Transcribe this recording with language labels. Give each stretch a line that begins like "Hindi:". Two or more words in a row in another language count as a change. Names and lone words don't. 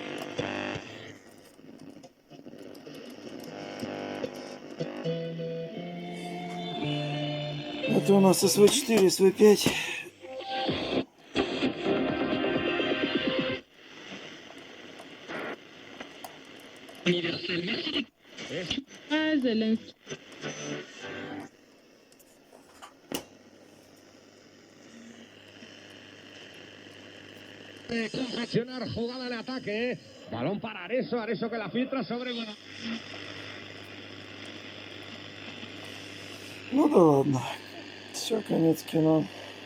Russian: Это у нас СВ4, СВ5. Зеленский.
Spanish: Confeccionar jugada de ataque. Balón para Areso que la filtra sobre...
Russian: Ну да ладно. Все, конец кино.